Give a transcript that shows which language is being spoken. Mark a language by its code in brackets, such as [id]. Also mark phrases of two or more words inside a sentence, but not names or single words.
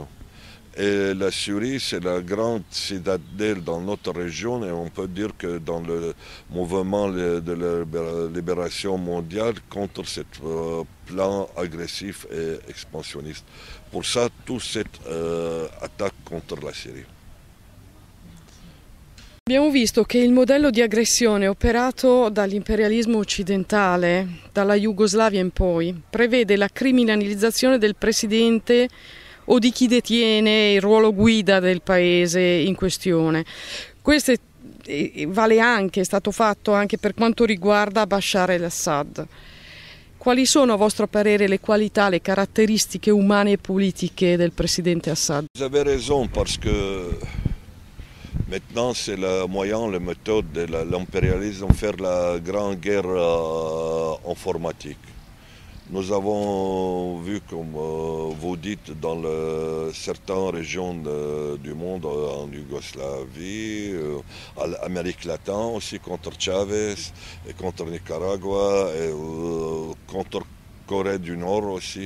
[fr] Et la Syrie, c'est la grande citadelle dans notre région et on peut dire que dans le mouvement de la libération mondiale contre ce plan agressif et expansionniste. Pour ça, toute cette attaque contre la Syrie. [it] Abbiamo visto che il modello di aggressione operato dall'imperialismo occidentale, dalla Jugoslavia in poi, prevede la criminalizzazione del presidente o di chi detiene il ruolo guida del paese in questione. Questo vale anche, è stato fatto anche per quanto riguarda Bashar al-Assad. Quali sono a vostro parere le qualità, le caratteristiche umane e politiche del presidente Assad? [fr] Vous avez raison parce que maintenant c'est le moyen, la méthode de l'impérialisme, faire la grande guerre informatique. Nous avons vu, comme vous dites, dans certaines régions du monde, en Yougoslavie, en Amérique latine aussi, contre Chavez, et contre Nicaragua, et contre Corée du Nord aussi.